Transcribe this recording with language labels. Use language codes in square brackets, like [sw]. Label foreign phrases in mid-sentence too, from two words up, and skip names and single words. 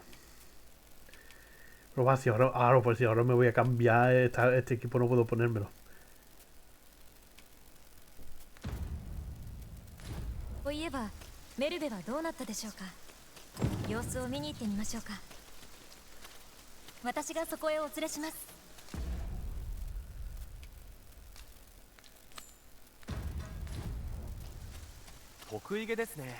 [es] Pero va, si ahora, pues si ahora me voy a cambiar este equipo, no puedo ponérmelo. [ja] といえばメルベはどうなったでしょうか。様子を見に行ってみましょうか。私がそこへお連れします。得意げですね。